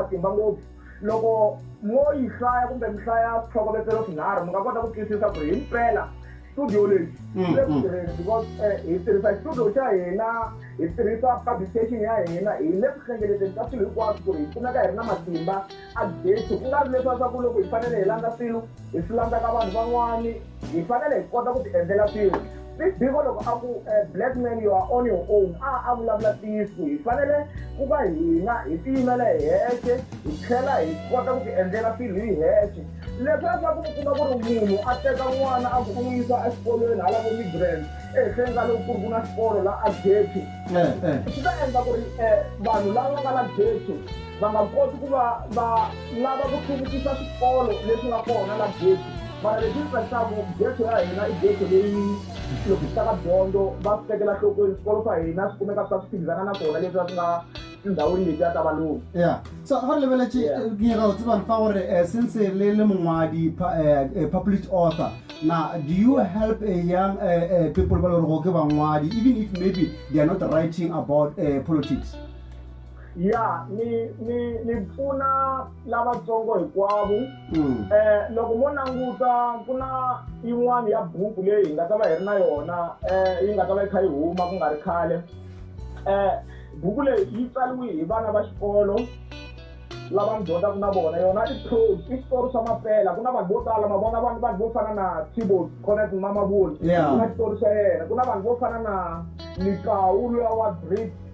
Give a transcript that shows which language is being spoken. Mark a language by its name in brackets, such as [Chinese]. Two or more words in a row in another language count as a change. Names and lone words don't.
[Tsonga] matimba ngopfu loko mo yi hlaya kumbe mi hlaya switlokovetselo swinharhu mi nga kota ku twisisa ku hi mpela studio leyi le ku tirheni because hi tirhisa studio xa hina hi tirhisa publication ya hina hi le ku hlengeleteni ka swilo hinkwaswo ku ri hi kumeka hi ri na matimba a ghetto ku nga ri leswiwa swa ku loko hi fanele hi landza swilo hi swi landza ka vanhu van'wani hi fanele hi kota ku ti endlela swilo biko loko a ku [English] black man you are on your own [Tsonga] a vulavula tiyisku hi fanele ku va hina hi tiyimela hi hexe hi tlhela hi kota ku ti endlela swilo hi hexe leswiya swa ku mi kuma ku ri munhu a teka n'wana a ku n'wi yisa exikolweni hala vo migrant ehenhleni ka loko ku ri ku na xikolo la a ghetto swi ta endla ku ri vanhu lava nga la ghetto va nga koti ku va lava ku hluvukisa swikolo leswi nga kona la ghetto mara leswi swi tsakisaka ghetto ya hina i ghetto leyi loko swi ta ka dyondzo va swi tekela nhlokweni swikolo swa hina swi kumeka swa swi phikizana na kona leswi swi nga tindhawini letiya ta valungu [English] so [Northern Sotho] ga re lebeletse ke nyaka go tsebang fa gore [English] since [Northern Sotho] le mongwadi [English] published author now do you help young people [Northern Sotho] ba le gore go ke bangwadi [English] even if maybe they are not writing about politics? [Tsonga] ni pfuna lavatsongo hinkwavo loko mo languta ku na yin'wana ya buku leyi hi nga ta va hi ri na yona yi nga ta va yi kha yi huma ku nga ri khale buku leyi yi tsariwe hi vana va xikolo lava mi dyondzaka na vona yona i switori swa mampela ku na vanhu vo tala ma vona vanhu vo fana na T-Bone Connect Mamabolo ku na xitori xa yena ku na vanhu vo fana na Likau luya wa Drip